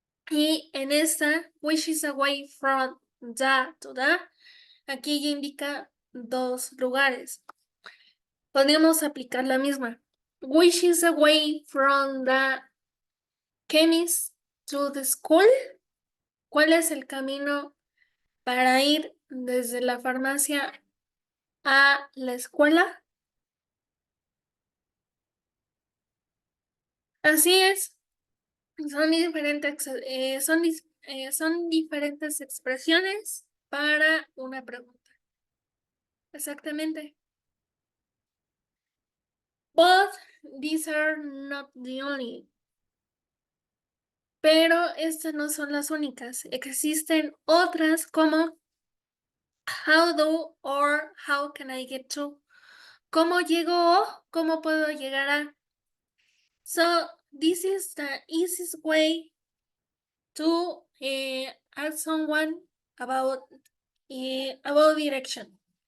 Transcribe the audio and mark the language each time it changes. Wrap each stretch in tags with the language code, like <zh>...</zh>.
<es>Y en esta,</es> <en>which is away from the to the,</en> <es>aquí ya indica dos lugares. Podríamos aplicar la misma.</es> <en>Which is away from the chemist to the school.</en> <es>¿Cuál es el camino para ir desde la farmacia a la escuela? Así es. Son diferentes, son diferentes expresiones para una pregunta. Exactamente.</es> <en>But these are not the only.</en> <es>Pero estas no son las únicas. Existen otras como</es> <en>how do or how can I get to.</en> <es>¿Cómo llego o cómo puedo llegar a?</es> <en>So this is the easiest way to ask someone about direction.</en>